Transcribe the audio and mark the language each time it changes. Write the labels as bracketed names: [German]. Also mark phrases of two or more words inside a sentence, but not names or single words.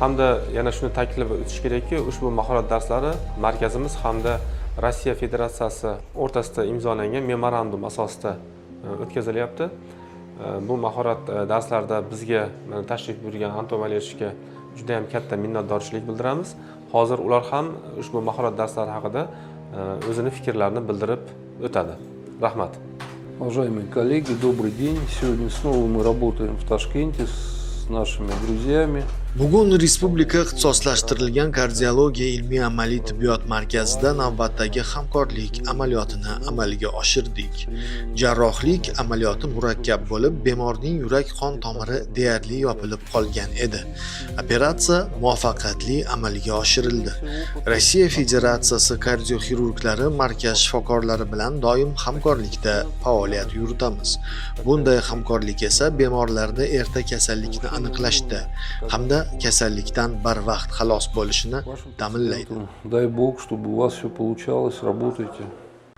[Uzbek] Hamda yana shuni ta'kidlab o'tish kerakki, ushbu mahorat darslari markazimiz hamda Rossiya Federatsiyasi o'rtasida imzolangan memorandum asosida o'tkazilyapti. Bu mahorat darslarida bizga tashrif buyurgan Anton Valerichga juda ham katta minnatdorchilik bildiramiz. Hozir ular ham ushbu mahorat darslari haqida o'zini fikrlarini bildirib o'tadi. Rahmat. [Russian] Уважаемые коллеги, добрый день. Сегодня снова мы работаем в Ташкенте с нашими друзьями. [Uzbek] Bugun Respublika ixtisoslashtirilgan kardiologiya ilmiy amaliy tibbiyot markazida navbatdagi hamkorlik amaliyotini amalga oshirdik. Jarrohlik amaliyoti murakkab bo'lib, bemorning yurak qon tomiri deyarli yopilib qolgan edi. Operatsiya muvaffaqiyatli amalga oshirildi. Rossiya Federatsiyasi kardioxirurglari markaz shifokorlari bilan doim hamkorlikda faoliyat yuritamiz. Bunday hamkorlik esa bemorlarda erta kasallikni aniqlashda hamda kasallikdan barvaqt xalos bo'lishini ta'minlaydi. [Russian] Дай Бог, чтобы у вас все получалось, работайте.